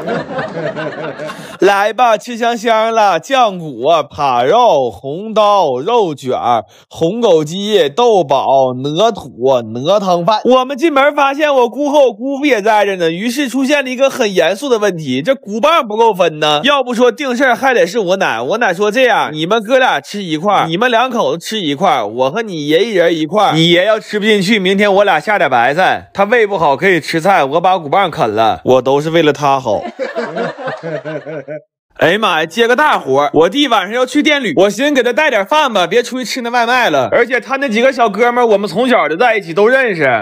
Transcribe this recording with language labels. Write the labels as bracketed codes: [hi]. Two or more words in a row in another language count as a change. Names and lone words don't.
[zh] 來吧，吃香香了，醬骨、扒肉、紅刀、肉卷、紅枸杞、豆寶、鵝土、鵝湯飯。我們進門發現我姑和我姑父也在這呢，於是出現了一個很嚴肅的問題，這骨棒不夠分呢。要不說定事還得是我奶，我奶說這樣，你們哥倆吃一塊，你們2口子吃一塊，我和你爺一人一塊。你爺要吃不進去，明天我倆下點白菜，他胃不好可以吃菜，我把骨棒啃了，我都是為了他好。哎呀媽呀，接個大活！我弟晚上要去店旅，我寻思給他帶點飯吧，別出去吃那外賣了。而且他那幾個小哥們，我們從小就在一起，都認識。